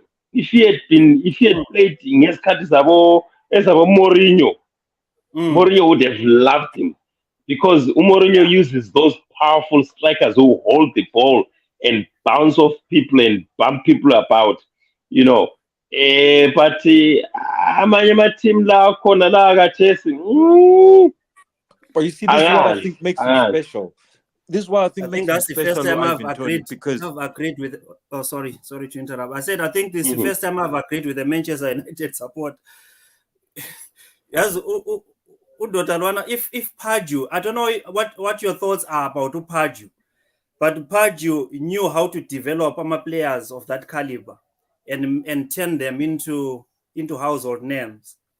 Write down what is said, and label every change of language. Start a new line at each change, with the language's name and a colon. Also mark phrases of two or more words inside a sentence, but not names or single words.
English: If he had played in his as abo Mourinho, Mm. Mourinho would have loved him because Mourinho Yeah. uses those powerful strikers who hold the ball and bounce off people and bump people about, you know.
North Ndebele: But amanye amateam la khona la akathesi
English: But you see, this is what I angazi think makes him angazi. special. This is what I I think think makes him that's the first special, time I've Ivan Tony, agreed. because I've agreed with. Oh, sorry to interrupt. I said I think this is the Mhm. first time I've agreed with the Manchester United support. Yes, Udotalwana, if Pardew, I don't know what your thoughts are about Pardew, but Pardew knew how to develop players of that caliber and turn them into household names.